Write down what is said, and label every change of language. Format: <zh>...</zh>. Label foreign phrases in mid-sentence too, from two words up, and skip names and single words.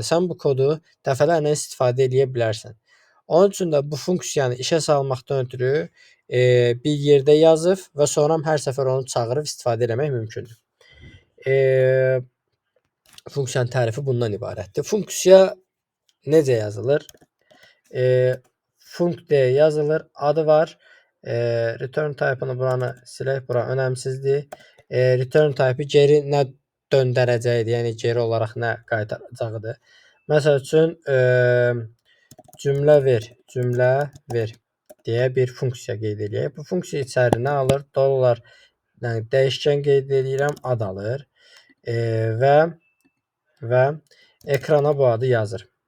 <az>Sən bu kodu dəfələrlə istifadə edə bilərsən. Onun üçün də bu funksiyanı işə salmaqdan ötürü bir yerdə yazıb və sonra hər səfər onu çağırıb istifadə etmək mümkündür. Funksiyanın tərifi bundan ibarətdir. Funksiya necə yazılır? Func deyə yazılır. Adı var.</az> <en>Return type-</en> <az>ını buranı silək. Bura önəmsizdir.</az> <en>Return type-</en> <az>ı geri nə döndərəcəyidir. Yəni geri olaraq nə qaytaracağıdır. Məsəl üçün cümlə ver deyə bir funksiya qeyd edək. Bu funksiya içəri nə alır? Dollar, yəni dəyişkən qeyd edirəm, ad alır və ekrana bu adı yazır.</az>